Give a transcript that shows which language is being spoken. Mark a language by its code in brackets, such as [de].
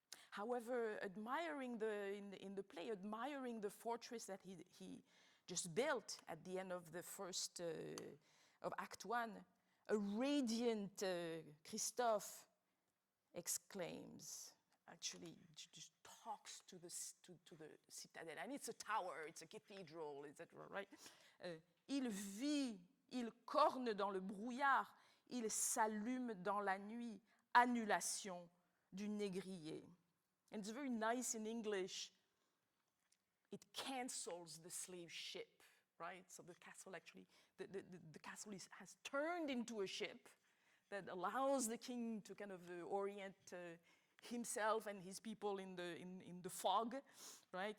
[en] However, admiring in the play, admiring the fortress that he just built at the end of the first of Act 1, a radiant Christophe exclaims, actually just talks to the citadel, and it's a tower, it's a cathedral, etc., right? [fr] Il vit, il corne dans le brouillard, il s'allume dans la nuit, annulation du négrier. [en] And it's very nice in English. It cancels the slave ship, right? So the castle actually, the castle has turned into a ship that allows the king to kind of orient himself and his people in the fog, right?